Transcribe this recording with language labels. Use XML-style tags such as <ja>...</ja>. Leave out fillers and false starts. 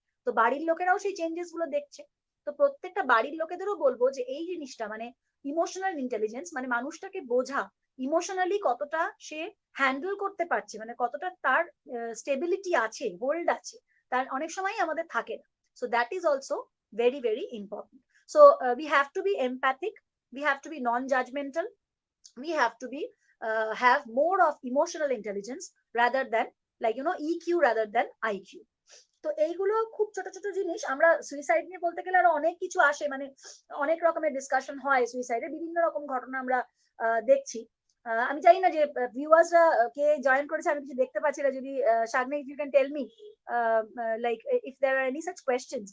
<bn>তো বাড়ির লোকেরাও সেই চেঞ্জেস গুলো দেখছে। তো প্রত্যেকটা বাড়ির লোকেদেরও বলবো যে এই জিনিসটা, মানে ইমোশনাল ইন্টেলিজেন্স, মানে মানুষটাকে বোঝা, ইমোশনালি কতটা সে হ্যান্ডেল করতে পারছে, মানে কতটা তার স্টেবিলিটি আছে, হোল্ড আছে, তার অনেক সময় আমাদের থাকে না।</bn> <en>So that is also very very important. So we have to be empathic, we have to be non-judgmental, we have to be have more of emotional intelligence rather than, like EQ rather than IQ.</en> <bn>তো এইগুলো খুব ছোট ছোট জিনিস। আমরা suicide নিয়ে বলতে গেলে আরো অনেক কিছু আসে, মানে অনেক রকমের ডিসকাশন হয় সুইসাইডে, বিভিন্ন রকম ঘটনা আমরা দেখছি। আমি জানি না যে ভিউয়ার্সরা কে জয়েন করেছে, আমি কিছু দেখতে পাচ্ছি না।</bn> <en>যদি Sagnik, you can tell me like if there are any such questions.</en>